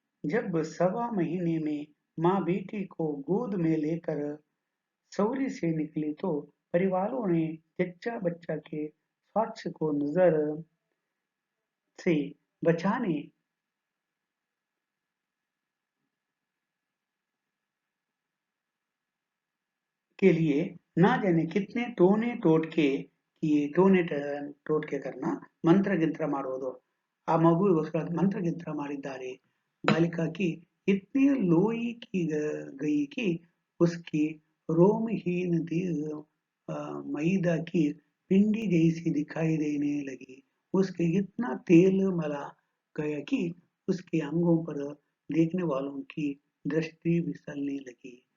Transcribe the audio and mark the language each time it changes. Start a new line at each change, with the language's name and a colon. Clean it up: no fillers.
Hindi: जब सवा महीने में माँ बेटी को गोद में लेकर सौरी से निकली तो परिवारों ने जच्चा बच्चा के स्वास्थ्य को नजर से बचाने के लिए ना जाने कितने टोने टोटके किए।
Kannada: ಟೋನೆ ಟೋಟ್ಕೆ करना ಮಂತ್ರಗಿಂತ್ರ ಮಾಡುವುದು, ಆ ಮಗುವಿಗೋಸ್ಕರ ಮಂತ್ರಗಿಂತ್ರ ಮಾಡಿದ್ದಾರೆ।
Hindi: बालिका की इतनी लोई की गई कि उसकी रोमहीन देह मैदा की पिंडी जैसी दिखाई देने लगी। उसके इतना तेल मला गया कि उसके अंगों पर देखने वालों की दृष्टि फिसलने लगी।